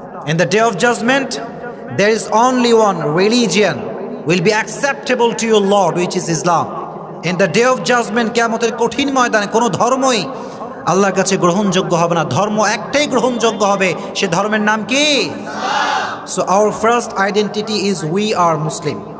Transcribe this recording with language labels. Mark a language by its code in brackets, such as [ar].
[en] In the day of judgement there is only one religion will be acceptable to your Lord, which is Islam. In the day of judgment, [bn] কিয়ামতের কঠিন ময়দানে কোনো ধর্মই আল্লাহর কাছে গ্রহণযোগ্য হবে না। ধর্ম একটাই গ্রহণযোগ্য হবে, সে ধর্মের নাম কি? [en] So our first identity is we are Muslim.